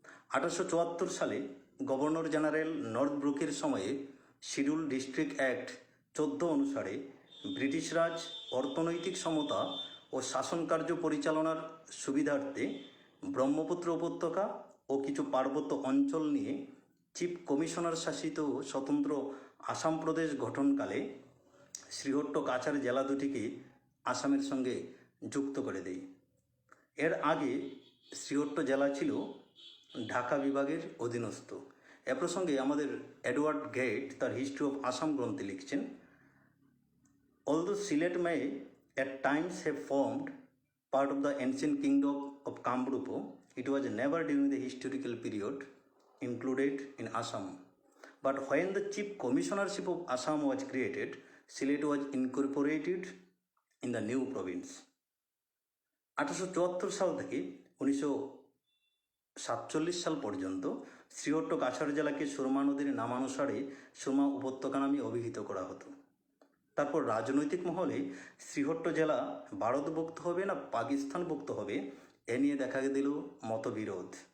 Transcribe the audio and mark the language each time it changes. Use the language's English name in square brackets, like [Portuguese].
[Bangla] 1874 সালে governor general north ব্রুকের সময়ে schedule district act 14 অনুসারে ব্রিটিশ রাজ অর্থনৈতিক সমতা ও শাসনকার্য পরিচালনার সুবিধার্থে ব্রহ্মপুত্র উপত্যকা ও কিছু পার্বত্য অঞ্চল নিয়ে চিফ কমিশনার শাসিত স্বতন্ত্র আসাম প্রদেশ গঠনকালে শ্রীহট্ট কাছাড় জেলা দুটিকে আসামের সঙ্গে যুক্ত করে দেয়। এর আগে শ্রীহট্ট জেলা ছিল ঢাকা বিভাগের অধীনস্থ। এ প্রসঙ্গে আমাদের এডওয়ার্ড গেট তার হিস্ট্রি অফ আসাম গ্রন্থে লিখছেন, [English] Although Sylhet may at times have formed part of the ancient kingdom of Kamrupa, it was never during the historical period included in Assam. But when the chief commissionership of Assam was created, Sylhet was incorporated in the new province. [Bangla] 1874 সাল থেকে 1947 সাল পর্যন্ত শ্রীহট্ট কাছাড় জেলাকে সুরমা নদীর নামানুসারে সুরমা উপত্যকা নামে অভিহিত করা হতো। তারপর রাজনৈতিক মহলে শ্রীহট্ট জেলা ভারতভুক্ত হবে না পাকিস্তানভুক্ত হবে এ নিয়ে দেখা দিল মতবিরোধ।